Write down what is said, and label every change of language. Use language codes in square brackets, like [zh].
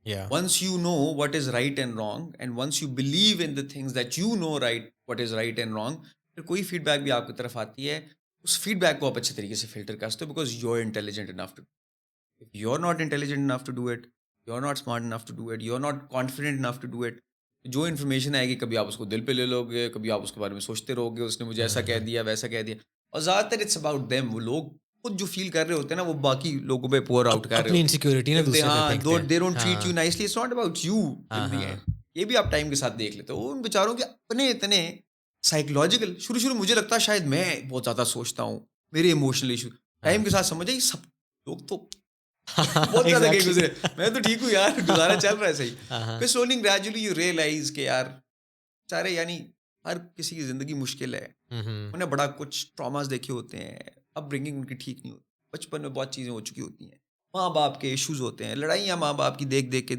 [en] once you know what is right and wrong [ur] and once you believe in the things that you know right what is right and wrong, پھر کوئی feed back بھی آپ کی طرف آتی ہے اس feed back کو آپ اچھے طریقے سے فلٹر کر سکتے ہو, [en] because you are intelligent enough to, if you are not intelligent enough to do it, [ur] you are not smart enough to do it, you are not confident enough to do it, جو information آئے گی کبھی آپ اس کو دل پہ لے لو گے, کبھی آپ اس کے بارے میں سوچتے رہو گے اس نے مجھے ایسا کہہ دیا ویسا کہہ دیا, اور زیادہ تر [en] it's about them, [ur] وہ لوگ خود جو فیل کر رہے ہوتے ہیں نا وہ باقی لوگوں پہ پور آؤٹ کر رہے اپنی انسیکیورٹی نا دوسرے پہ پھینکتے ہیں. [en] they don't treat you nicely, it's not about you in the end. [ur] یہ بھی آپ ٹائم کے ساتھ دیکھ لیتے ہو ان بیچاروں کے اپنے اتنے سائیکولوجیکل, شروع مجھے لگتا ہے شاید میں بہت زیادہ سوچتا ہوں, میرے ایموشنل ایشو, ٹائم کے ساتھ سمجھ آئی سب لوگ تو بہت زیادہ گئے گزرے, میں تو ٹھیک ہوں یار, گزارا چل رہا ہے صحیح. پھر [en] slowly gradually you realize [ur] کہ یار سارے یعنی ہر کسی کی زندگی مشکل ہے, انہیں بڑا کچھ ٹراماز دیکھے ہوتے ہیں, اب برنگنگ ان کی ٹھیک نہیں ہوتی, بچپن میں بہت چیزیں ہو چکی ہوتی ہیں, ماں باپ کے ایشوز ہوتے ہیں, لڑائیاں ماں باپ کی دیکھ